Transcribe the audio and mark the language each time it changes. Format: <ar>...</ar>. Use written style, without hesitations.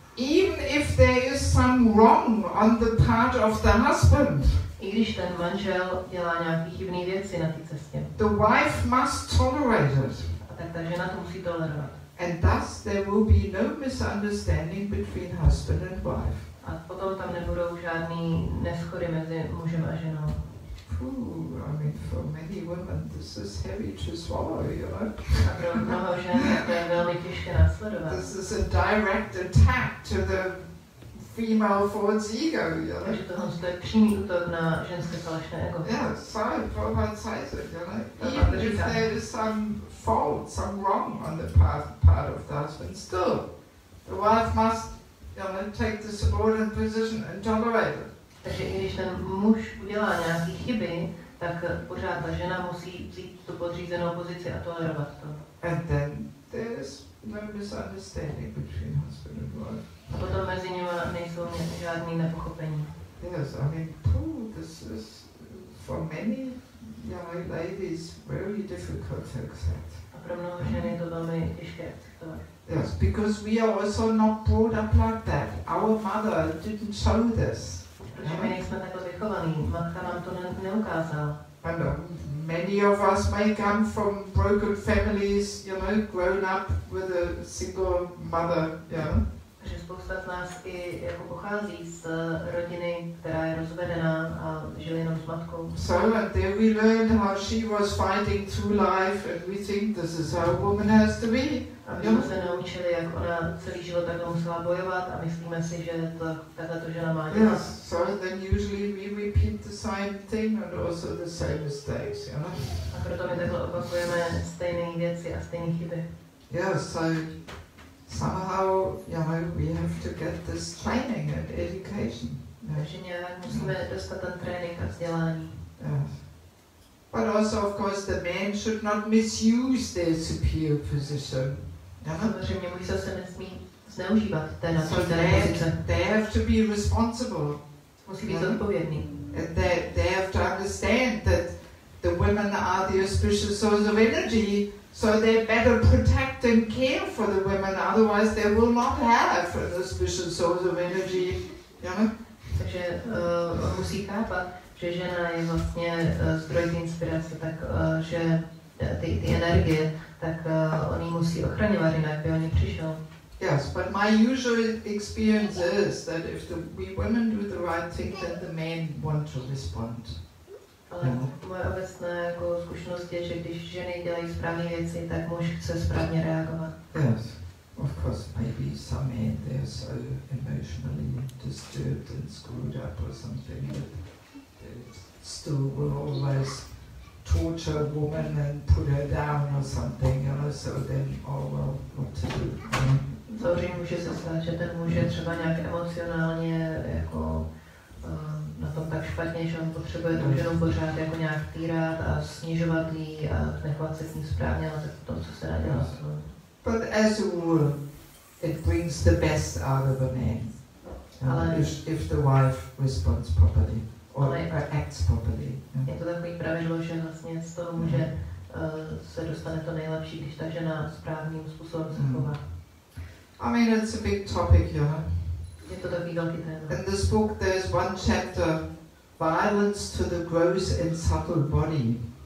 <en>Even if there is some wrong on the part of the husband,</en> <cs>I když ten manžel dělá nějaké chybné věci na té cestě,</cs> <en>the wife must tolerate it.</en> <cs>a tak ta žena to musí tolerovat.</cs> <en>And thus there will be no misunderstanding between husband and wife.</en> <cs>A potom tam nebudou žádný neschody mezi mužem a ženou.</cs> <en>I mean, for many women this is heavy to swallow, you know.</en> <cs>A pro mnoho žen to je velmi těžké následovat.</cs> <en>This is a direct attack to the female false ego, you know.</en> <cs>Takže tohle je přímý útok na ženské falešné ego.</cs> <en>Yeah, so Prabhupada says it, you know. Even if there is some fault, some wrong on the part of the husband, still the wife must, you know, take the subordinate position and tolerate it.</en> <cs>Takže i když ten muž udělá nějaké chyby, tak pořád ta žena musí vzít tu podřízenou pozici a tolerovat to.</cs> <en>And then there is no misunderstanding between husband and wife.</en> <cs>A potom mezi nimi nejsou žádný nepochopení.</cs> <en>Yes, I mean, this is for many young ladies very difficult to accept.</en> <cs>A pro mnoho žen je to velmi těžké akceptovat.</cs> <en>Yes, because we are also not brought up like that. Our mother didn't show this.</en> <cs>Protože my nejsme takhle vychovaní, matka nám to neukázala.</cs> <en>And many of us may come from broken families, you know, grown up with a single mother, you know.</en> <cs>Takže spousta z nás i jako pochází z rodiny, která je rozvedená a žili jenom s matkou.</cs> <en>So and there we learned how she was fighting through life, and we think this is how a woman has to be.</en> <cs>A my jsme se naučili, jak ona celý život takhle musela bojovat a myslíme si, že takhle to žena má dělat.</cs> <en>Yes, so then usually we repeat the same thing and also the same mistakes, you know.</en> <cs>A proto my takhle opakujeme stejné věci a stejné chyby.</cs> <en>Yes, so somehow, you know, we have to get this training and education.</en> <cs>Takže nějak musíme dostat ten trénink a vzdělání.</cs> <en>Yes. But also, of course, the men should not misuse their superior position.</en> <cs>Samozřejmě muži se nesmí zneužívat té</cs> <en>So</en> <cs>pozice.</cs> <en>they have to be responsible.</en> <cs>Musí být zodpovědný.</cs> <en>And they have to understand that the women are the auspicious source of energy, so they better protect and care for the women, otherwise they will not have an auspicious source of energy, you know?</en> <cs>Takže musí chápat, že žena je vlastně zdroj té inspirace, tak že ty energie, tak on ji musí ochraňovat, jinak by o ní přišel.</cs> <en>Yes, but my usual experience is that if we women do the right thing, then the men want to respond.</en> <cs>Ale moje obecné jako zkušenost je, že když ženy dělají správné věci, tak muž chce správně reagovat.</cs> <en>Yes, of course, maybe some men, they are so emotionally disturbed and screwed up or something that they still will always torture a woman and put her down or something, you know, so then, oh well, what to do?</en> <cs>Samozřejmě může se stát, že ten muž je třeba nějak emocionálně jako na tom tak špatně, že on potřebuje tu ženu pořád jako nějak týrat a snižovat jí a nechovat se s ní správně, ale tak to, co se dá dělat.</cs> <en>But as a rule, it brings the best out of a man, if the wife responds properly or acts properly.</en> <cs>Je to takový pravidlo, že vlastně z toho muže se dostane to nejlepší, když ta žena správným způsobem se chová.</cs> <en>I mean, it's a big topic, you know.</en> <cs>Je to takový velký téma.</cs> <en>In this book there's one chapter, Violence to the Gross and Subtle Body.</en>